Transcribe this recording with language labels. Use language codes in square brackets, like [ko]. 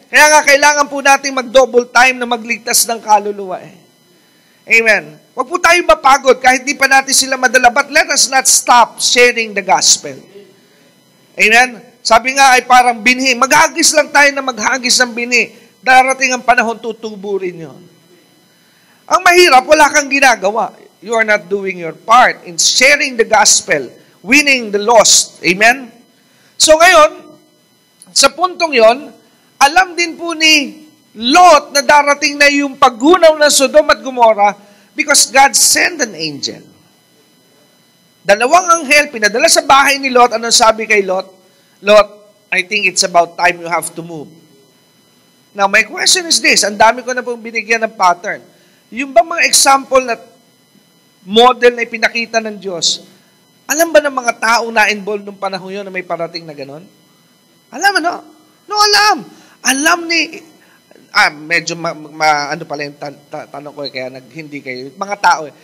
[tl] Kaya nga kailangan po natin mag-double time na magligtas ng kaluluwa. Amen? Huwag po tayong mapagod kahit di pa natin sila madala. [en] But let us not stop sharing the gospel. [tl] Amen? Sabi nga ay parang binhi. Maghagis lang tayo na maghagis ng binhi. Darating ang panahon, tutubo rin yun. Ang mahirap, wala kang ginagawa. [en] You are not doing your part in sharing the gospel, winning the lost. [tl] Amen? So ngayon, sa puntong yon, alam din po ni Lot na darating na yung paggunaw ng Sodom at Gomorrah [en] because God sent an angel. [tl] Dalawang anghel, pinadala sa bahay ni Lot. Anong sabi kay Lot? [en] Lot, I think it's about time you have to move. Now, my question is this. [tl] Ang dami ko na pong binigyan ng pattern. Yung ba mga example na model na ipinakita ng Diyos, alam ba ng mga taong na-involved nung panahon yun na may parating na ganon? Alam ano? No, alam. Alam ni, medyo ano pala yung tanong ko kaya hindi kayo. Mga tao.